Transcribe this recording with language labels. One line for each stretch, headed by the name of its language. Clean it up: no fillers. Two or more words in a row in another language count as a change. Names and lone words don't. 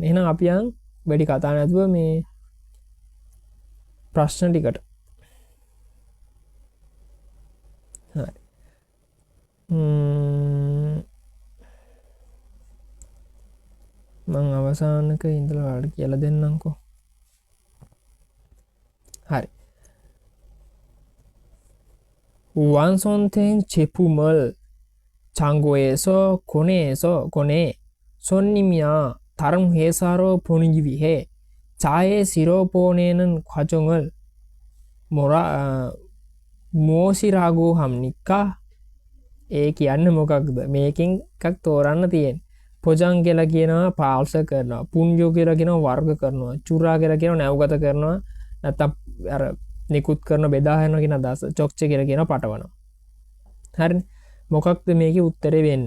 Sinhala: එහෙනම් අපි යන් වැඩි කතා නැතුව මේ ප්‍රශ්න ටිකට. හරි. මං අවසානක ඉඳලා ඔයාලට කියලා දෙන්නම්කෝ. හරි.
Korean: 완성된 제품을 창고에서 꺼내 손님이야 다른 회사로 보내기 위해 자에 실어 보내는 과정을 무엇이라고 합니까?
Sinhala: ඒ කියන්නේ මොකක්ද? මේකෙන් එකක් තෝරන්න තියෙන්නේ. පොජං කියලා කියනවා පාර්සල් කරනවා. පුඤ්ජෝ කියලා කියනවා වර්ග කරනවා. චුරා කියලා කියනවා නැවගත කරනවා. නැත්නම් අර නිකුත් කරන බෙදා හැරනවා කියන අදහස. චොක්ච කියලා කියනවා පටවනවා. හරිනේ. මොකක්ද මේකේ උත්තරේ වෙන්නේ?